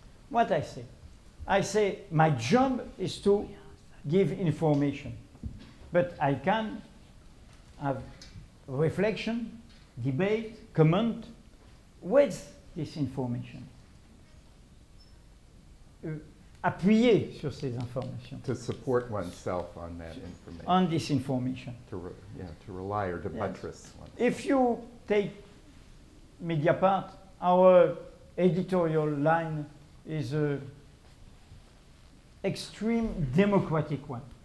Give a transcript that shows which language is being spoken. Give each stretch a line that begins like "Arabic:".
English: What I say my job is to give information, but I can have reflection, debate, comment with this information.
French: Appuyer sur ces informations.
English: To support oneself on that information. On this information. To rely or to buttress oneself. If you take Mediapart, our editorial line is an extreme democratic one.